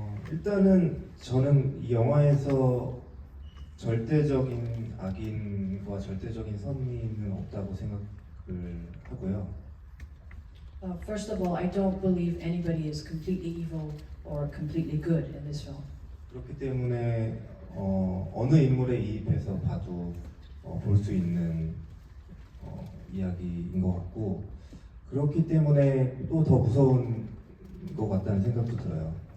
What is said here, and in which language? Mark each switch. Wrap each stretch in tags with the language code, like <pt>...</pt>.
<ko>일단은 저는 이 영화에서 절대적인 악인과 절대적인 선민은 없다고 생각을 하고요.</ko> <en>First of all, I don't believe anybody is completely evil or completely good in this film.</en> <ko>그렇기 때문에 어느 인물에 이입해서 봐도 볼 수 있는 이야기인 것 같고 그렇기 때문에 또 더 무서운 것 같다는 생각도 들어요.</ko>